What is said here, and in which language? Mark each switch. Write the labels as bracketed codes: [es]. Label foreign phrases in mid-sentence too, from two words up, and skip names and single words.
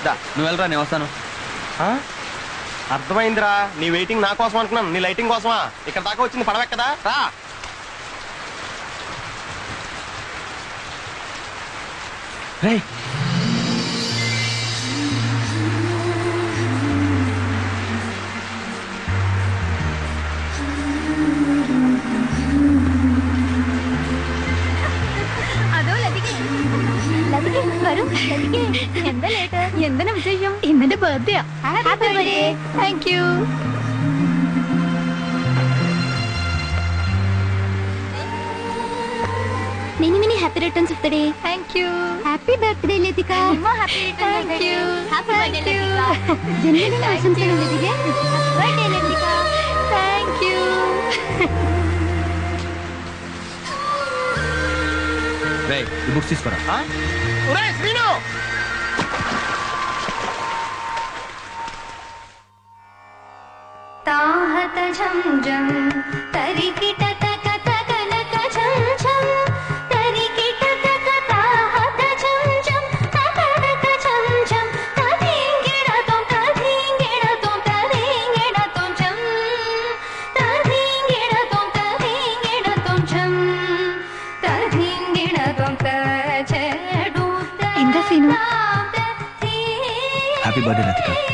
[te] దా నువ్వు వెళ్ళరా, నేను వస్తాను. అర్థమైందిరా, నీ వెయిటింగ్ నా కోసం అనుకున్నాను, నీ లైటింగ్ కోసమా? ఇక్కడ దాకా వచ్చింది పడవెక్కదా రా. రేయ్ [ml] അതോ ലതികെ ലതികെ വരൂ ലതികെ എന്താ ലേറ്റ് എന്തിനാ വിശേഷം ഇന്നെന്റെ ബർത്ത്ഡേ [en] Happy birthday thank you Many many happy returns of the day. Thank you. Happy birthday, Latika. More happy returns of the day. Happy birthday, Latika. Genuine ఆశంసలు Latika. Happy birthday, Latika. Thank you. [te] రేయ్ ఈ బుక్స్ తీసుకురా. ఒరేయ్ శ్రీను, తాహత ఝం ఝం తరికిట తక తక లక ఝం ఝం తరికిట తక తాహత ఝం ఝం తక తక ఝం ఝం తదింగిడ తోం తదింగిడ తోం తదింగిడ తోం ఝం తదింగిడ తోం తదింగిడ తోం ఝం తదింగిడ తోం తజడు [ml] എന്താ സീനു? [en] Happy birthday Latika.